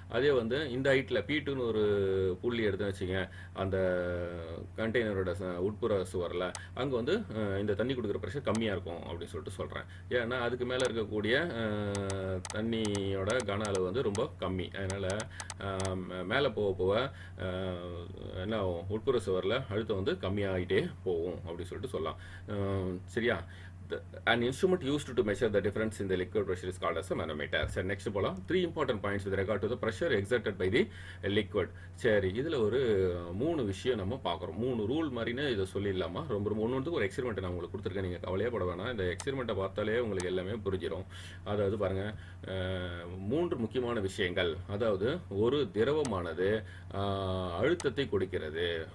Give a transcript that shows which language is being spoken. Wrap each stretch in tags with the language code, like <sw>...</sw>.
<ta>அதே வந்து இந்த ஹைட்டில் P2ன்னு ஒரு புள்ளி எடுத்து வச்சுங்க, அந்த கண்டெய்னரோட உட்புற சுவரில் அங்கே வந்து இந்த தண்ணி கொடுக்குற ப்ரெஷர் கம்மியாக இருக்கும் அப்படின்னு சொல்லிட்டு சொல்கிறேன். ஏன்னா அதுக்கு மேலே இருக்கக்கூடிய தண்ணியோட கன அளவு வந்து ரொம்ப கம்மி. அதனால் மேலே போக என்ன ஆகும், உட்புற சுவரில் அழுத்தம் வந்து கம்மியாகிட்டே போகும் அப்படின்னு சொல்லிட்டு சொல்லலாம். சரியா?</ta> <en>An instrument used to measure the difference in the liquid pressure is called as a manometer.</en> <ta>சரி, நெக்ஸ்ட் போலாம்.</ta> <en>3 important points with regard to the pressure exerted by the liquid.</en> <ta>சரி, இதில் ஒரு 3 விஷயம் நம்ம பார்க்குறோம். 3 ரூல் மாதிரின்னு இதை சொல்லிடலாமா? ரொம்ப ஒன்று ஒரு எக்ஸ்பெரிமெண்ட் நான் உங்களுக்கு கொடுத்துருக்கேன், நீங்கள் கவலையே பட வேணாம். இந்த எக்ஸ்பெரிமெண்ட்டை பார்த்தாலே உங்களுக்கு எல்லாமே புரிஞ்சிடும். அதாவது பாருங்கள், 3 முக்கியமான விஷயங்கள். அதாவது ஒரு திரவமானது அழுத்தத்தை கொடுக்கிறது.</ta>